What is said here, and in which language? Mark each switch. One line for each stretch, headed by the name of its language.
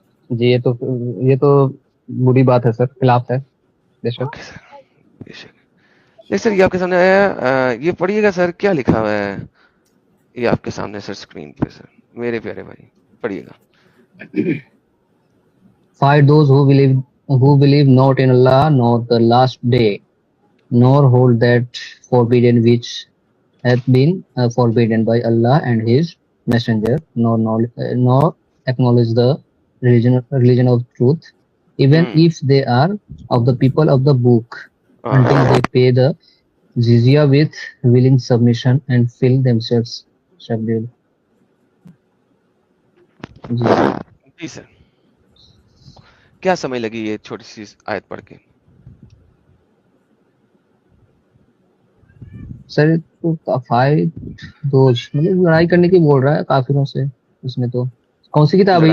Urdu: جی یہ تو بری بات ہے سر، خلاف ہے بے شک. اوکے سر، بے شک. دیکھ سر یہ آپ کے سامنے آیا، یہ پڑھیے گا سر، کیا لکھا ہوا ہے یہ آپ کے سامنے سر اسکرین پہ. سر میرے پیارے بھائی پڑھیے گا.
English: Fight those who believe not in Allah nor the last day, nor hold that forbidden which hath been forbidden by Allah and His Messenger, nor acknowledge the religion of truth, even if they are of the people of the book, until they pay the jizya with willing submission and feel themselves subdued.
Urdu: جی جی سر، کیا سمجھ لگی یہ چھوٹی سی آیت پڑھ کے؟ سر
English: fight those
Urdu: مطلب لڑائی کرنے کی بول رہا ہے کافروں سے. اس میں تو کون سی کتاب ہے یہ؟